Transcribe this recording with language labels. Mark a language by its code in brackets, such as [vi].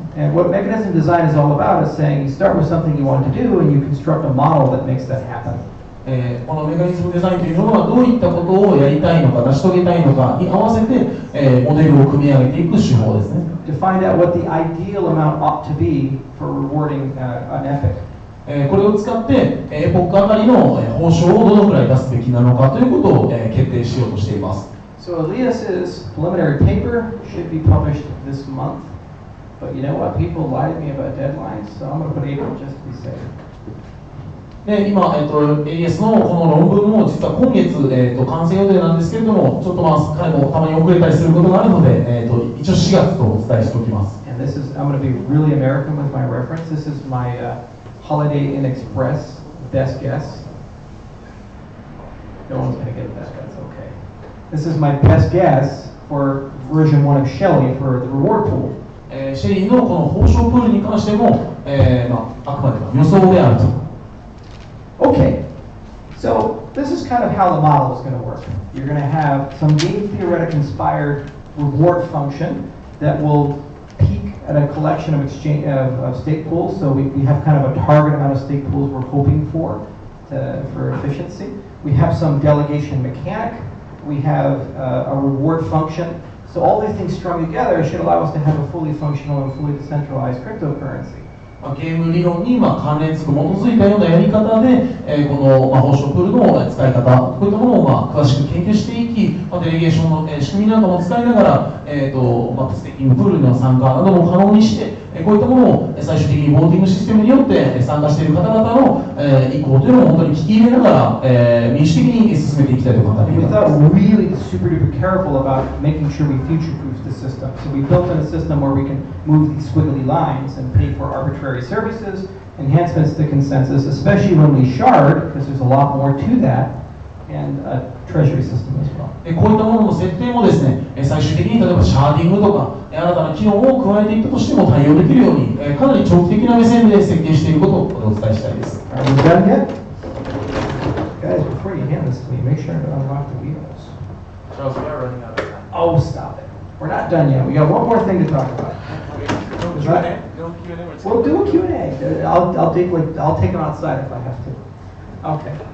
[en] And what mechanism design is all about is saying you start with something you want to do and you construct a model that makes that happen. [ja] このメカニズムデザインというのはどういったことをやりたいのか成し遂げたいのかに合わせて、モデルを組み上げていく手法ですね。 [en] To find out what the ideal amount ought to be for rewarding an epic. [ja] これを使ってエポックあたりの報酬をどのくらい出すべきなのかということを決定しようとしています。 [en] So Elias's preliminary paper should be published this month. But you know what? People lie to me about deadlines, so I'm going to put April just to be safe. [ja] で今、AES のこの論文も実は今月、完成予定なんですけれども、ちょっと彼もたまに遅れたりすることがあるので、一応4月とお伝えしておきます。 [en] And this is, I'm going to be really American with my reference. This is my Holiday Inn Express best guess. No one's going to get that. That's okay. This is my best guess for version 1 of Shelley for the reward pool. [ja] シェリーのこの報奨プールに関しても、あくまでも予想であると。 [en] Okay, so this is kind of how the model is going to work. You're going to have some game theoretic inspired reward function that will peak at a collection of stake pools. So we have kind of a target amount of stake pools we're hoping for efficiency. We have some delegation mechanic. We have a reward function. So all these things strung together should allow us to have a fully functional and fully decentralized cryptocurrency. [ja] ゲーム理論に関連付く基づいたようなやり方で、この報酬プールの使い方、こういったものを詳しく研究していき、デレゲーションの仕組みなんかも使いながら、ステーキングプールの参加なども可能にして、こういったものを最終的にボーティングシステムによって参加している方々の意向というのを本当に聞き入れながら、民主的に進めていきたいと考えています。 [en] We thought really super duper careful about making sure we future-proof the system. So we built in a system where we can move these squiggly lines and pay for arbitrary services, enhancements to consensus, especially when we shard, because there's a lot more to that, and a treasury system as well. [ja] こういったものの設定もですね、最終的に例えばシャーディングとか新たな機能を加えていったとしても対応できるように、かなり長期的な目線で設計していることをお伝えしたいです。 [en] Are we done yet? Guys, before you hand this to me, make sure to unlock the wheels. Charles, we are running out of time. Oh, stop it. We're not done yet. We got one more thing to talk about. Is that- We'll do a Q&A. I'll take them outside if I have to. Okay.